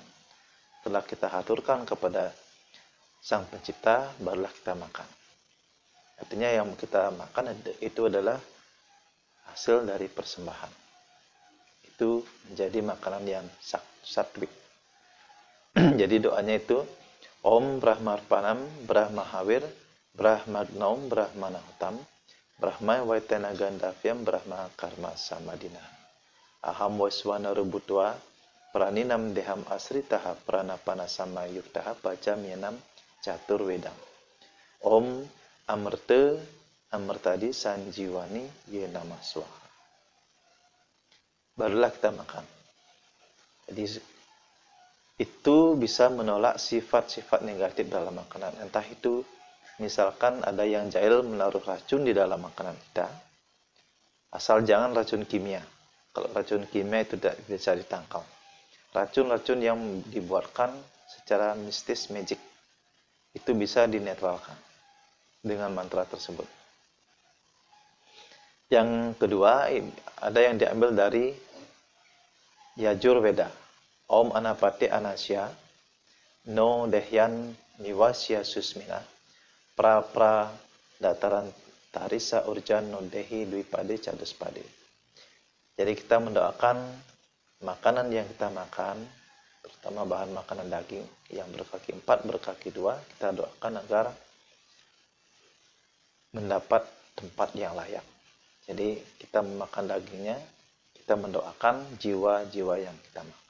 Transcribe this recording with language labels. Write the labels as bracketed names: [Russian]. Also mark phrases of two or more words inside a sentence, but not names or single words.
[Indonesian] Setelah kita haturkan kepada Sang Pencipta, barulah kita makan. Artinya yang kita makan itu adalah hasil dari persembahan. Itu menjadi makanan yang satwik. [Sanskrit] Jadi doanya itu Om Brahmarpanam Brahmahawir Brahmagnom Brahmanahutam Brahmaywatena Gandhavyam Brahma Karma Samadinaha Aham Vaiswana Rubutwa Praninam Deham Asritaha Pranapana Samayuktaha Pacamyanam Caturvedam. Om Amerta Amartadi sanjiwani ye nama swaha. [Indonesian] Barulah kita makan. Jadi itu bisa menolak sifat-sifat negatif dalam makanan. Entah itu misalkan ada yang jahil menaruh racun di dalam makanan kita. Asal jangan racun kimia. Kalau racun kimia itu tidak bisa ditangkal. Racun-racun yang dibuatkan secara mistis magic itu bisa dinetralkan dengan mantra tersebut. Yang kedua, ada yang diambil dari Yajurveda. [Sanskrit] Om Anapati Anasya, No Dehyan Nivasya Susmina, Pra Pra Dataran Tarisa Urjan No Dehi Dwipade Caduspade. [Indonesian] Jadi kita mendoakan makanan yang kita makan, terutama bahan makanan daging yang berkaki 4, berkaki 2, kita doakan agar mendapat tempat yang layak. Jadi kita memakan dagingnya, kita mendoakan jiwa-jiwa yang kita makan.